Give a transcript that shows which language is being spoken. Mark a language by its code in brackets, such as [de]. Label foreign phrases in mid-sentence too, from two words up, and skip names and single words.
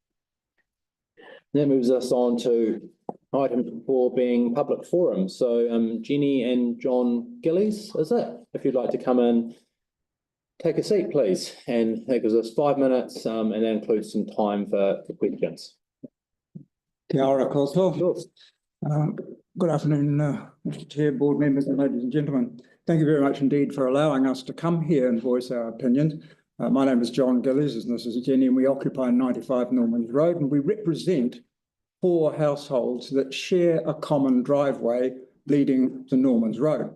[en] That moves us on to item 4 being public forum. So Jenny and John Gillies, is it? If you'd like to come in, take a seat, please. And that gives us 5 minutes and that includes some time for questions. [mi] Kia ora koutou. [en] Good afternoon, Mr. Chair, board members and ladies and gentlemen. Thank you very much indeed for allowing us to come here and voice our opinions. My name is John Gillies, and this is Jenny, and we occupy 95 Normans Road, and we represent 4 households that share a common driveway leading to Normans Road.